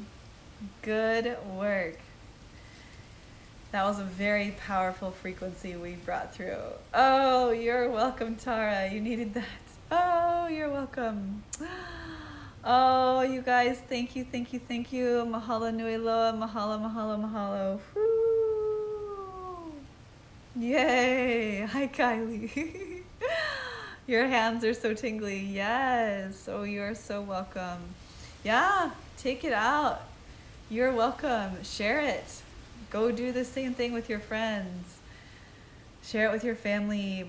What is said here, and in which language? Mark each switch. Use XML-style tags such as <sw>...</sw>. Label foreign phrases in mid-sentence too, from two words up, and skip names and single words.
<en>Good work. That was a very powerful frequency we brought through. Oh, you're welcome, Tara. You needed that. Oh, you're welcome. Oh, you guys, thank you, thank you, thank you.</en> <haw>Mahalo nui loa, mahalo, mahalo, mahalo.</haw> <en>Woo. Yay. Hi, Kylie. Your hands are so tingly. Yes. Oh, you're so welcome. Yeah, take it out. You're welcome. Share it. Go do the same thing with your friends. Share it with your family.</en>